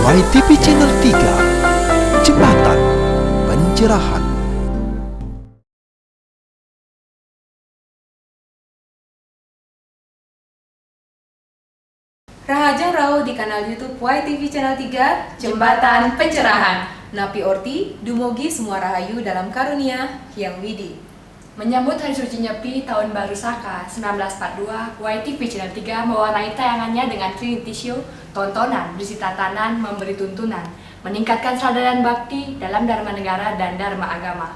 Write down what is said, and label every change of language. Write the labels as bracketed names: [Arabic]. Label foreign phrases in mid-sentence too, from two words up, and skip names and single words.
[Indonesian] YTV Channel 3, Jembatan Pencerahan. [Balinese] Rahajang Rao [Indonesian] di kanal YouTube YTV Channel 3, Jembatan Pencerahan. [Balinese] Napi Orti, [Indonesian] dumugi semua rahayu dalam karunia Hyang Widi. Menyambut Hari Suci Nyepi Tahun Baru Saka 1942, YTV Channel 3 mewarnai tayangannya dengan Trinity Show, tontonan berisi tatanan memberi tuntunan, meningkatkan sadar dan bakti dalam Dharma Negara dan Dharma Agama.